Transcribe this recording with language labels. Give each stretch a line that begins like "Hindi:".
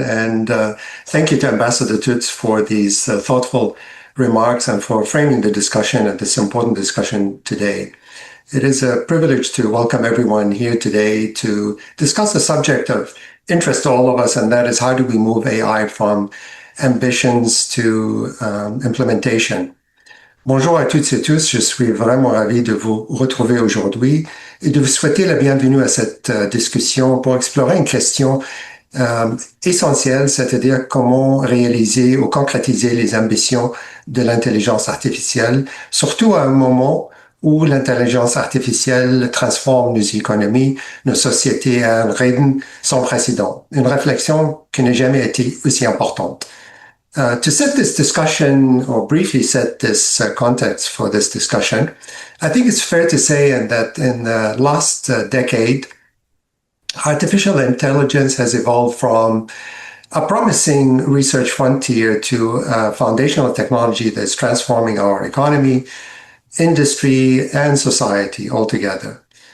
English: And thank you to Ambassador Toots for these thoughtful remarks and for framing the discussion and this important discussion today. It is a privilege to welcome everyone here today to discuss a subject of interest to all of us, and that is how do we move AI from ambitions to implementation.
French: Bonjour à toutes et tous, je suis vraiment ravi de vous retrouver aujourd'hui et de vous souhaiter la bienvenue à cette discussion pour explorer une question essentielle, c'est-à-dire comment réaliser ou concrétiser les ambitions de l'intelligence artificielle, surtout à un moment où l'intelligence artificielle transforme nos économies, nos sociétés à un rythme sans précédent. Une réflexion qui n'a jamais été aussi importante.
English: To set this discussion, or briefly set this context for this discussion, I think it's fair to say that in the last decade, artificial intelligence has evolved from a promising research frontier to a foundational technology that's transforming our economy, industry, and society altogether.